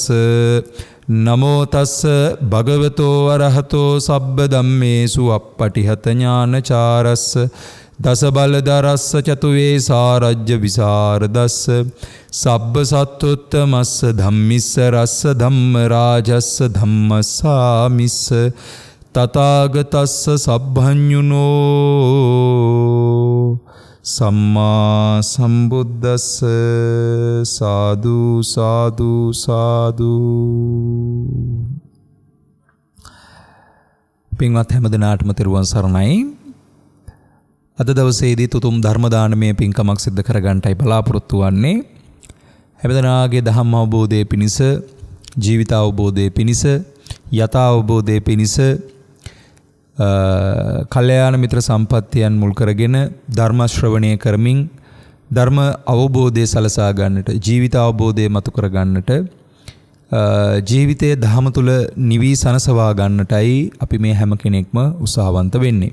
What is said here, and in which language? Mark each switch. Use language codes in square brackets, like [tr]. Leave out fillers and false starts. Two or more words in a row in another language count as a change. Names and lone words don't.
[pi] නමෝ තස්ස භගවතෝ අරහතෝ සබ්බ ධම්මේසු අප්පටිහත ඥානචාරස්ස දස බලදරස්ස චතුවේ සාරජ්‍ය විසරදස්ස සබ්බ සත්තුත්තමස්ස ධම්මිස්ස රස්ස ධම්ම රාජස්ස ධම්මසාමිස්ස තථාගතස්ස සබ්බඤුනෝ සම්මා සම්බුද්දස්ස. [si] සාදු සාදු සාදු. පින්වත් හැම දිනාටම තෙරුවන් සරණයි. අද දවසේදී තුතුම් ධර්ම දානමය පින්කමක් සිද්ධ කරගන්නටයි බලාපොරොත්තු වෙන්නේ. හැම දිනාගේ ධම්ම අවබෝධයේ පිණිස, ජීවිත අවබෝධයේ පිණිස, යථා අවබෝධයේ පිණිස කල්යාණ මිත්‍ර සම්පත්තියන් මුල් කරගෙන ධර්ම ශ්‍රවණය කරමින් ධර්ම අවබෝධය සලසා ගන්නට, ජීවිත අවබෝධය මතු කර ගන්නට, ජීවිතයේ ධහම තුල නිවි සනසවා ගන්නටයි අපි මේ හැම කෙනෙක්ම උත්සාහවන්ත වෙන්නේ.